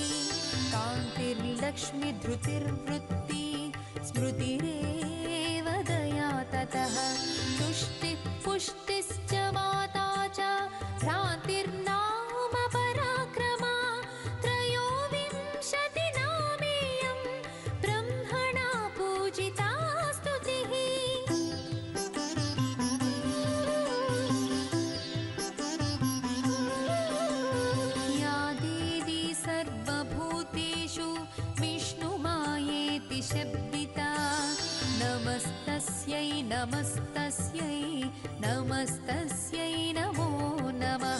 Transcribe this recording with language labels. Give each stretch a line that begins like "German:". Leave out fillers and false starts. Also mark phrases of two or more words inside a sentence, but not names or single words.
Sanskrit: కాంతిర్లక్ష్మి ధృతిర్వృత్తి స్మృతిరేవ దయా తతః. తుష్టిః పుష్టిశ్చ మాతా చ భ్రాంతిర్నామ పరాక్రమా. త్రయోవింశతి నామేయం బ్రహ్మణా పూజితా స్తుతిః. या देवी सर्वभूतेषु विष्णुमायेति शब्दिता. नमस्तस्यै नमस्तस्यै नमस्तस्यै नमो नमः.